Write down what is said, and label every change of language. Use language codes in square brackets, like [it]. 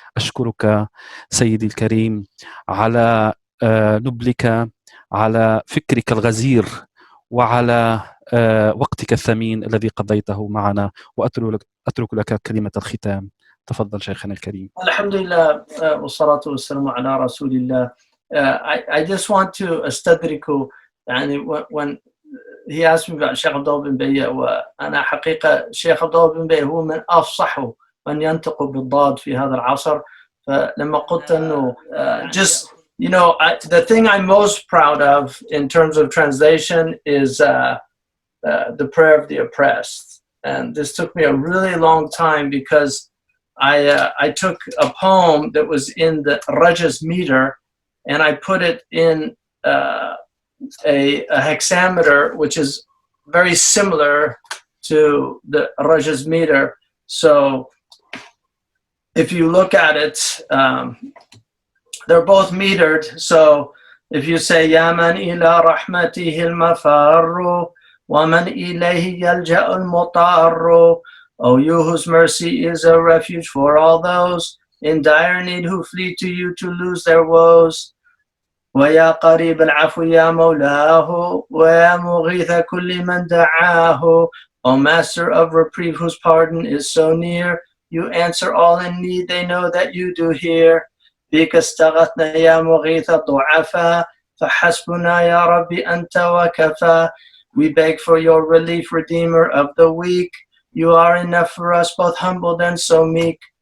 [ar] أشكرك سيدي الكريم على نبلك، على فكرك الغزير، وعلى وقتك الثمين الذي قضيته معنا، وأترك لك كلمة الختام. تفضل شيخنا الكريم. الحمد لله والصلاة والسلام على رسول الله. [en] I just want to [ar] استدرك يعني [en] when he asked me about Shaykh Abdallah bin Bayyah، [ar] وأنا حقيقة Shaykh Abdallah bin Bayyah هو من أفصح من ينطق بالضاد في هذا العصر. فلما قلت إنه [en] just you know the thing I'm most proud of in terms of translation is the prayer of the oppressed, and this took me a really long time because I took a poem that was in the Rajas meter and I put it in a hexameter, which is very similar to the Rajas meter. So if you look at it, they're both metered. So if you say Ya man ila rahmatihi al-mafarru wa man ilayhi yalja'u al-mutarru, O you whose mercy is a refuge for all those in dire need who flee to you to lose their woes. [ar] ويا قريب العفو يا مولاه ويا مغيث كل من دعاه. [en] O master of reprieve whose pardon is so near, you answer all in need, they know that you do hear. [ar] بك استغثنا يا مغيث الضعفاء فحسبنا يا ربي أنت وكفى. [en] We beg for your relief, Redeemer of the weak. You are enough for us, both humbled and so meek.